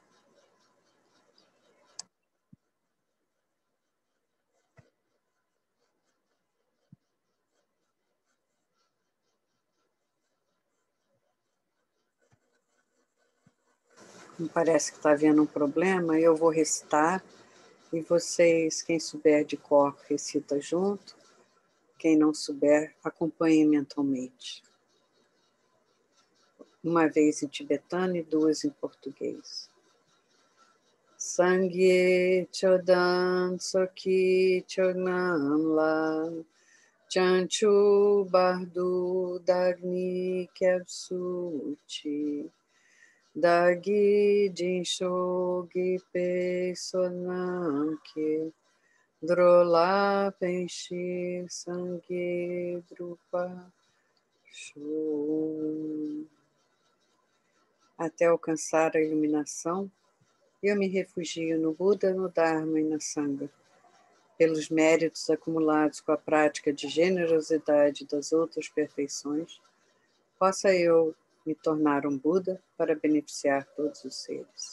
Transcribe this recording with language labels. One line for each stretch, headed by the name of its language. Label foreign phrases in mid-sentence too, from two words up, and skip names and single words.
Portuguese: Me parece que está havendo um problema, eu vou recitar e vocês, quem souber de cor, recita junto. Quem não souber, acompanhe mentalmente. Uma vez em tibetano e duas em português.
Tibetan: སངས་རྒྱས་ཆོས་དང་ཚོགས་ཀྱི་མཆོག་རྣམས་ལ། བྱང་ཆུབ་བར་དུ་བདག་ནི་སྐྱབས་སུ་མཆི། བདག་གིས་སྦྱིན་སོགས་བགྱིས་པའི་བསོད་ནམས་ཀྱིས། འགྲོ་ལ་ཕན་ཕྱིར་སངས་རྒྱས་འགྲུབ་པར་ཤོག.
Portuguese: Até alcançar a iluminação, eu me refugio no Buda, no Dharma e na Sangha, pelos méritos acumulados com a prática de generosidade das outras perfeições, possa eu me tornar um Buda para beneficiar todos os seres.